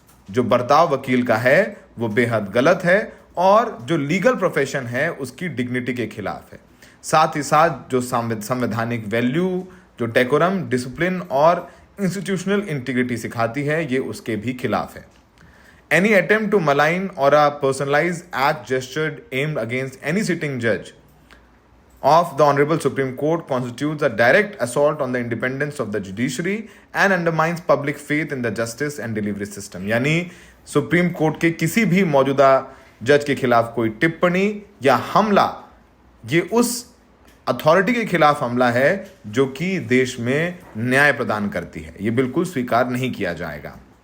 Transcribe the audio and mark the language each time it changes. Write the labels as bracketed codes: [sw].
[hi] जो बर्ताव वकील का है वो बेहद गलत है और जो लीगल प्रोफेशन है उसकी डिग्निटी के खिलाफ है। साथ ही साथ जो संवैधानिक वैल्यू, जो डेकोरम, डिसिप्लिन और इंस्टीट्यूशनल इंटीग्रिटी सिखाती है, ये उसके भी खिलाफ है। [en] Any attempt to malign or a personalized act gestured aimed against any sitting judge of the Honorable Supreme Court constitutes a direct assault on the independence of the judiciary and undermines public faith in the justice and delivery system। [hi] यानी supreme court के किसी भी मौजूदा जज के खिलाफ कोई टिप्पणी या हमला, ये उस अथॉरिटी के खिलाफ हमला है जो कि देश में न्याय प्रदान करती है। ये बिल्कुल स्वीकार नहीं किया जाएगा।